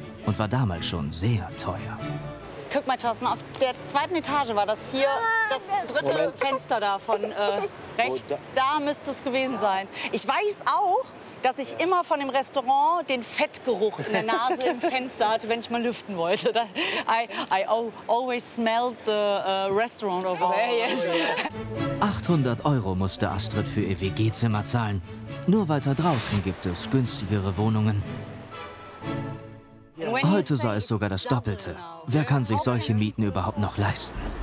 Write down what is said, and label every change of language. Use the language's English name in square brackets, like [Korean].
[German] Und war damals schon sehr teuer. Guck mal, Thorsten, auf der zweiten Etage war das hier, das dritte Fenster da von rechts. Da müsste es gewesen sein. Ich weiß auch, dass ich immer von dem Restaurant den Fettgeruch in der Nase im Fenster hatte, wenn ich mal lüften wollte. [English] I always smelled the restaurant over there. Yes. [German] 800 Euro musste Astrid für ihr WG-Zimmer zahlen. Nur weiter draußen gibt es günstigere Wohnungen. Heute sei es sogar das Doppelte. Wer kann sich solche Mieten überhaupt noch leisten?